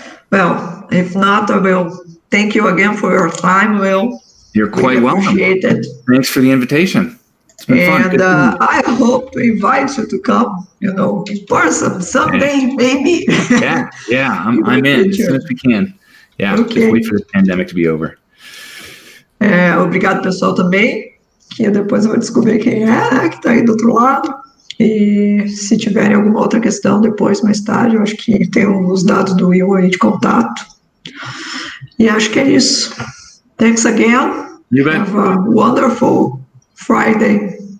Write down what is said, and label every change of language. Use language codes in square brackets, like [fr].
[en] Well, if not, I will thank you again for your time, Will. You're quite welcome. Appreciate it. Thanks for the invitation. It's been fun. And I hope to invite you to come, in person someday, maybe. Yeah, I'm in as soon as we can. Yeah, okay. Just wait for the pandemic to be over. [pt] Obrigado, pessoal, também, que depois eu vou descobrir quem é, que está aí do outro lado. E se tiverem alguma outra questão depois, mais tarde, eu acho que tem os dados do Will aí de contato. E acho que é isso. [en] Thanks again. You bet. Have a wonderful Friday.